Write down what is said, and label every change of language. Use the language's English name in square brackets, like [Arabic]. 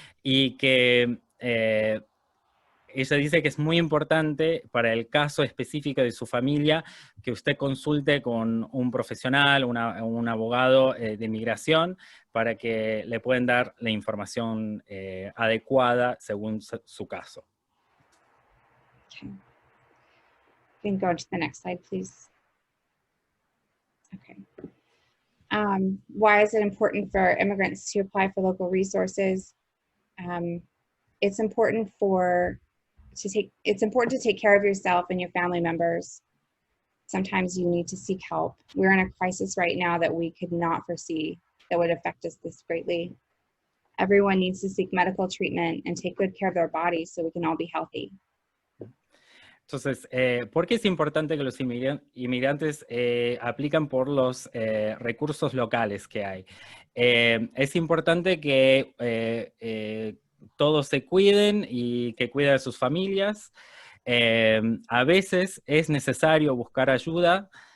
[Spanish] Y que ella dice que es muy importante para el caso específico de su familia que usted consulte con un profesional, un abogado de inmigración, para que le puedan dar la información adecuada según su caso. [English] Okay. You can go to the next slide, please. Okay. Why is it important for immigrants to apply for local resources? It's important to take care of yourself and your family members. Sometimes you need to seek help. We're in a crisis right now that we could not foresee that would affect us this greatly. Everyone needs to seek medical treatment and take good care of their bodies so we can all be healthy. [Spanish] Entonces, ¿por qué es importante que los inmigrantes aplican por los recursos locales que hay? Es importante que todos se cuiden y que cuiden a sus familias. A veces es necesario buscar ayuda.